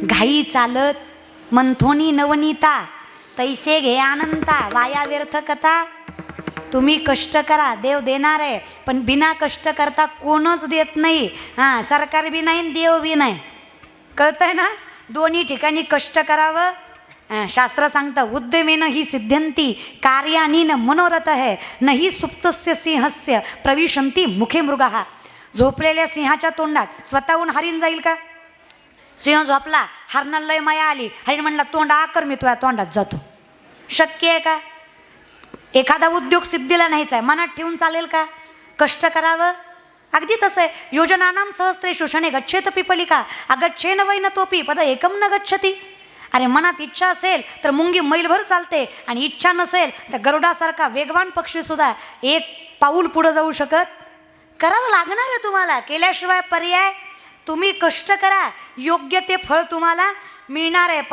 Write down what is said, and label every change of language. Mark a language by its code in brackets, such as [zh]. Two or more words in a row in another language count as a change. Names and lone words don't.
[mr] घाई चालत मंथोनी नवनीता तैसे घे आनंता, वाया व्यर्थ कथा. तुम्ही कष्ट करा, देव देणार आहे. पण बिना कष्ट करता कोणच देत नाही. हां, सरकार बी नाही, देव बी नाही. कळतं आहे ना? दोन्ही ठिकाणी कष्ट करावं. शास्त्र सांगतं [sa] उद्यमेन ही सिद्ध्यंती कार्यानी न मनोरथ है नाही सुप्तस्य सिंहस्य प्रविशंती मुखे मृगः. [mr] झोपलेल्या सिंहाच्या तोंडात स्वतःहून हरिण जाईल का? सिंह झोपला, हरणाला लय माया आली, हरिण म्हणला तोंड आकर मी तुझ्या तोंडात जातो. शक्य आहे का? एखादा उद्योग सिद्धीला नाहीच आहे, मनात ठेवून चालेल का? कष्ट करावं. अगदी तसं आहे. [sa] योजनानाम सहस्त्रेषु शने गच्छेत पिपलिका अगच्छेन वै न तोपी पद एकम न गच्छती. [mr] अरे मनात इच्छा असेल तर मुंगी मैलभर चालते, आणि इच्छा नसेल तर गरुडासारखा वेगवान पक्षीसुद्धा एक पाऊल पुढं जाऊ शकत. करावं लागणार आहे तुम्हाला, केल्याशिवाय पर्याय. तुम्ही कष्ट करा, योग्य ते फळ तुम्हाला मिळणार आहे.